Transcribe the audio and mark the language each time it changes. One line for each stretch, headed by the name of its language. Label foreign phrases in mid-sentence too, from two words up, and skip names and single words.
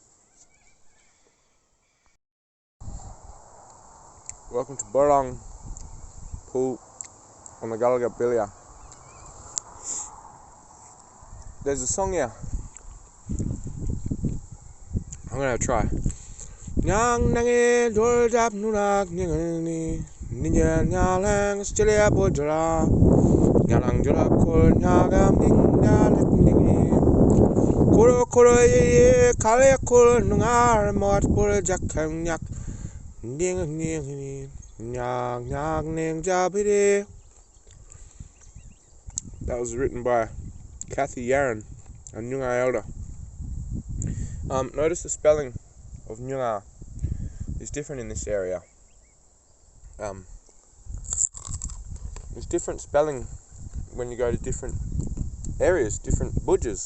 English: Welcome to Ballardong Pool on the Gullah Bilia. There's a song here. I'm gonna try.
Nyungar: Nyang nange dol jap nunak nyangani ninja nyalang Australia bojra nyalang jolap kol nyagam ninja ningi koro ye kale kol nungar mot bol jakang nyak ning nyak nyak ning jabire.
English: That was written by Kathy Yaron, a Noongar elder. Notice the spelling of Noongar is different in this area. There's different spelling when you go to different areas, different Boodjas.